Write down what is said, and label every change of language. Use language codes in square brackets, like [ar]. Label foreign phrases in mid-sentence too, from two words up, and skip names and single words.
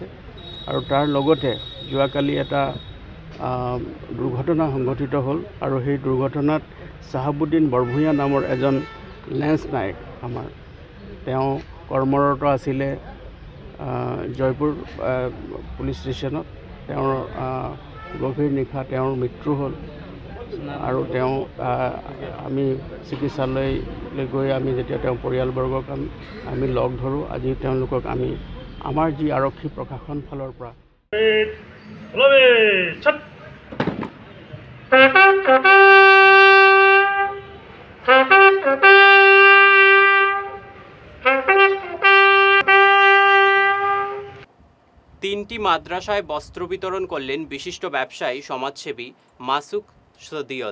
[as] আৰু তাৰ লগতে যোৱাকালি এটা দুৰ্ঘটনা সংঘটিত হ'ল, আৰু সেই দুৰ্ঘটনাত চাহাবুদ্দিন বৰভূঞা নামৰ এজন লেন্স নায়ক আমাৰ, তেওঁ কৰ্মৰত আছিলে জয়পুৰ পুলিচ ষ্টেচনত। তেওঁৰ গভীৰ নিশা তেওঁৰ মৃত্যু হ'ল। আৰু তেওঁ আমি চিকিৎসালয়লৈ গৈ আমি যেতিয়া তেওঁ পৰিয়ালবৰ্গক আমি লগ ধৰোঁ, আজি তেওঁলোকক আমি আমাৰ যি আৰক্ষী প্ৰশাসন ফালৰ পৰা [bn] তিনটি মাদ্রাসায় বস্ত্র বিতরণ করলেন বিশিষ্ট ব্যবসায়ী সমাজসেবী মাসুক সদিয়ল।